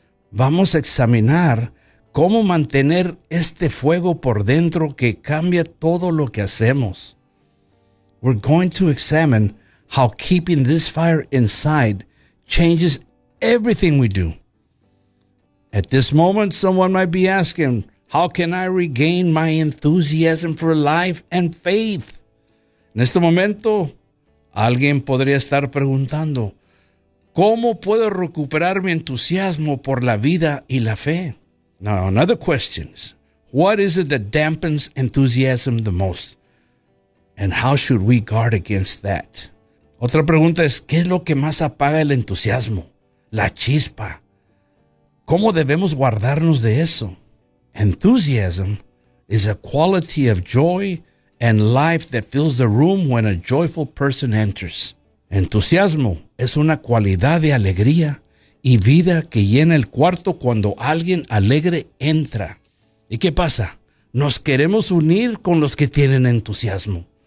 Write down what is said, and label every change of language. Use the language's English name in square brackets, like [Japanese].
[Spanish] Vamos a examinar cómo mantener este fuego por dentro que cambia todo lo que hacemos. [English] We're going to examine how keeping this fire inside changes everything we do. At this moment, someone might be asking, how can I regain my enthusiasm for life and faith? [Spanish] En este momento, alguien podría estar preguntando, ¿cómo puedo recuperar mi entusiasmo por la vida y la fe? [English] Now, another question is, what is it that dampens enthusiasm the most? And how should we guard against that? [Spanish] Otra pregunta es, ¿qué es lo que más apaga el entusiasmo? La chispa. ¿Cómo debemos guardarnos de eso? [English] Enthusiasm is a quality of joy and life that fills the room when a joyful person enters. [Spanish] Entusiasmo es una cualidad de alegría y vida que llena el cuarto cuando alguien alegre entra. ¿Y qué pasa? nos queremos unir con los que tienen entusiasmo.